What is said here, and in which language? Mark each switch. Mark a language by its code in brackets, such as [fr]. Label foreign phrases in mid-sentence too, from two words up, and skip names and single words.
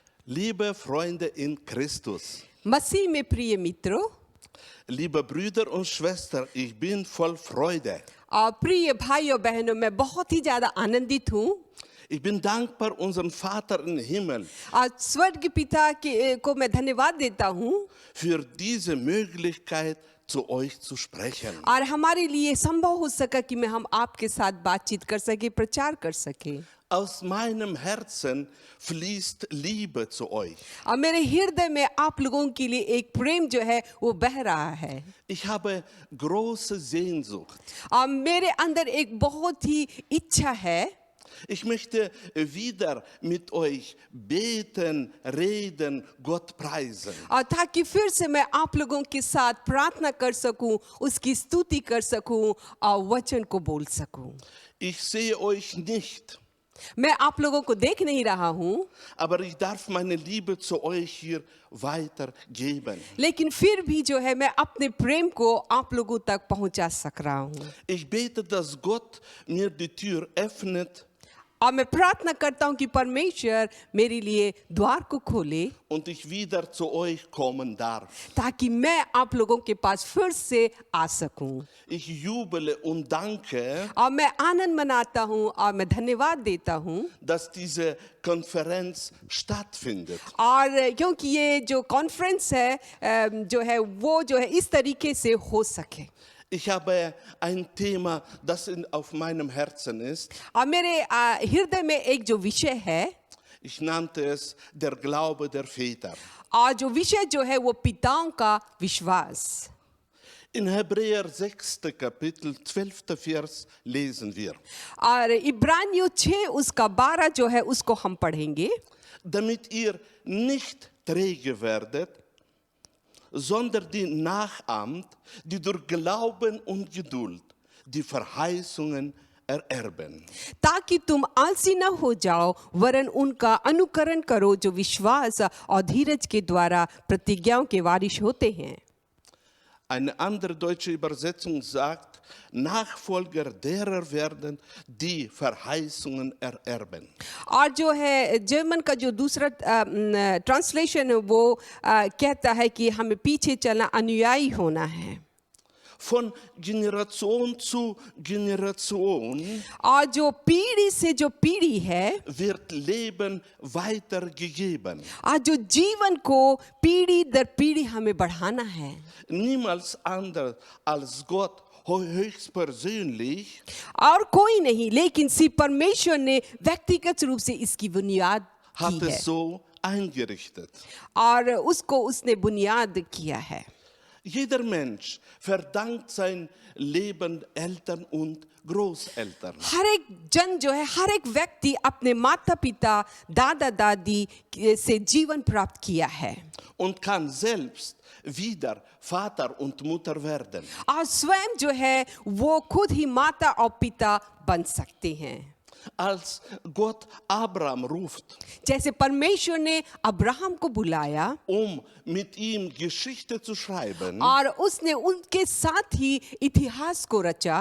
[de] Liebe Freunde in Christus, [hi] मसीह में प्रिय मित्रों, [de] liebe Brüder und Schwestern, ich bin voll Freude. [hi] प्रिय भाइयों बहनों, मैं बहुत ही ज़्यादा आनंदित हूँ। [de] Ich bin dankbar unserem Vater im Himmel [hi] स्वर्ग पिता को मैं धन्यवाद देता हूँ [de] für diese Möglichkeit, zu euch zu sprechen. [hi] और हमारे लिए संभव हो सका कि मैं हम आपके साथ बातचीत कर सके, प्रचार कर सके। [de] Aus meinem Herzen fließt Liebe zu euch. [hi] और मेरे हृदय में आप लोगों के लिए एक प्रेम जो है वो बह रहा है। [de] Ich habe große Sehnsucht. [hi] और मेरे अंदर एक बहुत ही इच्छा है। [de] Ich möchte wieder mit euch beten, reden, Gott preisen. [hi] और ताकि फिर से मैं आप लोगों के साथ प्रार्थना कर सकूं, उसकी स्तुति कर सकूं और वचन को बोल सकूं। [de] Ich sehe euch nicht, [hi] मैं आप लोगों को देख नहीं रहा हूं, [de] aber ich darf meine Liebe zu euch hier weitergeben. [hi] लेकिन फिर भी जो है मैं अपने प्रेम को आप लोगों तक पहुंचा सक रहा हूं। [de] Ich bete, dass Gott mir die Tür öffnet [hi] और मैं प्रार्थना करता हूं कि परमेश्वर मेरे लिए द्वार को खोले [de] und ich wieder zu euch kommen darf. [hi] ताकि मैं आप लोगों के पास फिर से आ सकूं। [de] Ich jubele und danke, [hi] और मैं आनंद मनाता हूं और मैं धन्यवाद देता हूं [de] dass diese Konferenz stattfindet. [hi] और क्योंकि ये जो कॉन्फ्रेंस है जो है वो जो है इस तरीके से हो सके। [de] Ich habe ein Thema, das auf meinem Herzen ist. [hi] और मेरे हृदय में एक जो विषय है, [de] Ich nannte es der Glaube der Väter. [hi] और जो विषय जो है वो पिताओं का विश्वास। [de] In Hebräer 6. Kapitel 12. Vers lesen wir. [hi] और इब्रानियों 6 उसका 12 जो है उसको हम पढ़ेंगे। [de] Damit ihr nicht träge werdet, sondern die nachahmt, die durch Glauben und Geduld die Verheißungen ererben. [hi] ताकि तुम आलसी न हो जाओ, वरन उनका अनुकरण करो जो विश्वास और धीरज के द्वारा प्रतिज्ञाओं के वारिस होते हैं। [de] Eine andere deutsche Übersetzung sagt, Nachfolger derer werden, die Verheißungen ererben. [hi] और जो है जर्मन का जो दूसरा ट्रांसलेशन है वो कहता है कि हमें पीछे चलना, अनुयायी होना है। [de] Von Generation zu Generation [hi] और जो पीढ़ी से जो पीढ़ी है [de] wird Leben weitergegeben. [hi] और जो जीवन को पीढ़ी दर पीढ़ी हमें बढ़ाना है। [de] Niemals anders als Gott höchstpersönlich [hi] और कोई नहीं, लेकिन सिर्फ परमेश्वर ने व्यक्तिगत रूप से इसकी बुनियाद [de] hat [hi] की है [de] es so eingerichtet. [hi] और उसको उसने बुनियाद किया है। [de] Jeder Mensch verdankt sein Leben Eltern und Großeltern. [hi] हर एक जन जो है, हर एक व्यक्ति अपने माता पिता दादा दादी से जीवन प्राप्त किया है [de] Und kann selbst wieder Vater und Mutter werden. [hi] और स्वयं जो है वो खुद ही माता और पिता बन सकते हैं। [de] Als Gott Abraham ruft, [hi] जैसे परमेश्वर ने अब्राहम को बुलाया [de] mit ihm Geschichte zu schreiben, [hi] और उसने उनके साथ ही इतिहास को रचा,